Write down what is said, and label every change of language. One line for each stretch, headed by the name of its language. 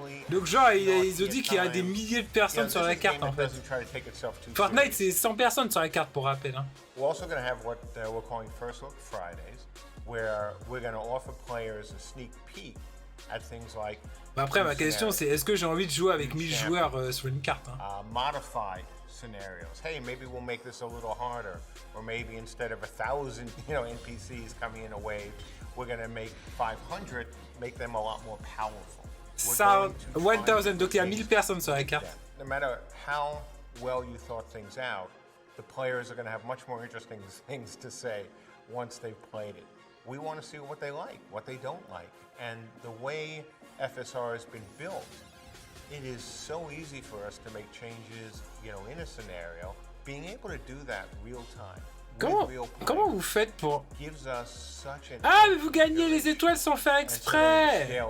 French: Donc genre, ils ont dit qu'il y a des milliers de personnes sur la carte en fait. Fortnite, c'est 100 personnes sur la carte pour rappel. Hein.
English: We're also going to have what we're calling First Look Fridays, where we're going to offer players a sneak peek at things like.
French: Bah après, ma question c'est est-ce que j'ai envie de jouer avec 1000 joueurs sur une carte hein?
English: Modified scenarios. Hey, maybe we'll make this a little harder, or maybe instead of 1,000, NPCs coming in a wave, we're going to make 500, make them a lot more powerful.
French: 1000, donc il y a 1000 personnes sur la carte.
English: No matter how well you thought things out, the players are going to have much more interesting things to say once they've played it. We want to see what they like, what they don't like. And the way FSR has been built, it is so easy for us to make changes, in a scenario. Being able to do that real time.
French: Comment vous faites pour... Ah, mais vous gagnez les étoiles sans faire exprès!